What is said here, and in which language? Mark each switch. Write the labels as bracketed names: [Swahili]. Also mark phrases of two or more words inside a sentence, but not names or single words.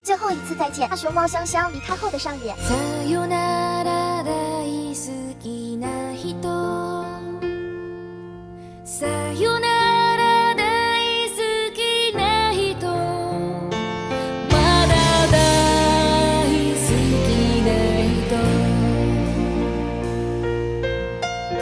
[Chinese] 最后一次再见。大熊猫香香离开后的上演。 [Japanese] さよなら大好きな人。さよなら大好きな人。まだ大好きな人。